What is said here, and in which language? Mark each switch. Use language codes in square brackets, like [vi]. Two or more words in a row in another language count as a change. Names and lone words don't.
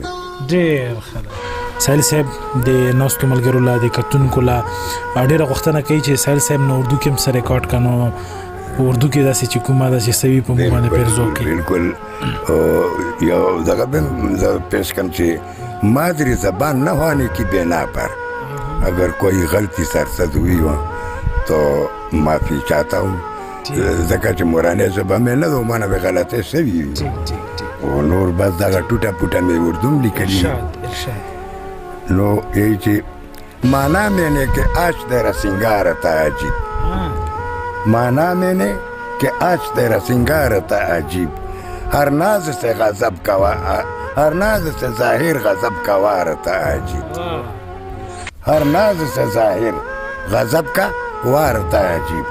[ps] ډېر ښه ده. ساحل صاحب د ناستو ملګرو لا د کتونکو لا ډېره غوښتنه کوي چې ساحل صاحب نو اردو کې هم سره ریکارډ کړو. اردو کې داسې چې کومه داسې سوي په موږ باندې پیرزو کې [ur] بالکل. [ps] یو دغه به زه پیش کړم چې [ur] مادری زبان نہ ہونے کی بنا پر اگر کوئی غلطی سرزد ہوئی ہو تو معافی چاہتا ہوں. [ps] ځکه چې مورانۍ ژبه مې نه ده ومنه مې غلطۍ شوي وي او نور بس دغه ټوټه پوټه مې اردو هم لیکلي نو یہی چې [ur] مانا میں نے کہ آج تیرا سنگار تھا عجیب مانا میں نے کہ آج تیرا سنگار تھا عجیب ہر ناز سے غضب کا ہر ناز سے ظاہر غضب کا وار تھا عجیب ہر ناز سے ظاہر غضب کا وار تھا عجیب